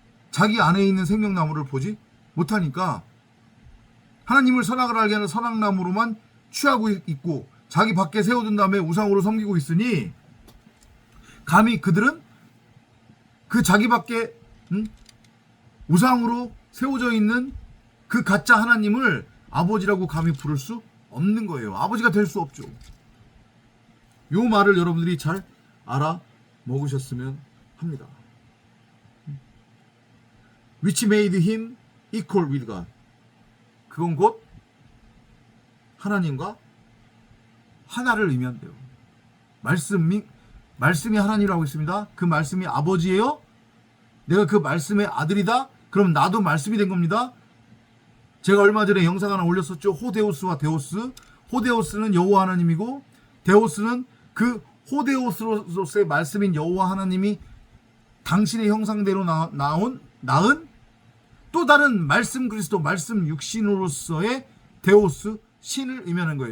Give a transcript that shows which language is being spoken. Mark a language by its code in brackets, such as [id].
[ko] 자기 안에 있는 생명나무를 보지 못하니까 하나님을 선악을 알게 하는 선악나무로만 취하고 있고 자기 밖에 세워둔 다음에 우상으로 섬기고 있으니 감히 그들은 그 자기 밖에 우상으로 세워져 있는 그 가짜 하나님을 아버지라고 감히 부를 수 없는 거예요. 아버지가 될 수 없죠. 요 말을 여러분들이 잘 알아먹으셨으면 합니다. [en] Which made him equal with God. [ko] 그건 곧 하나님과 하나를 의미한대요. 말씀이 하나님이라고 있습니다. 그 말씀이 아버지예요. 내가 그 말씀의 아들이다. 그럼 나도 말씀이 된 겁니다. 제가 얼마 전에 영상 하나 올렸었죠. 호데오스와 데오스. 호데오스는 여호와 하나님이고 데오스는 그 호데오스로서의 말씀인 여호와 하나님이 당신의 형상대로 낳은 또 다른 말씀 그리스도, 말씀 육신으로서의 데오스, 신을 의미하는 거예요.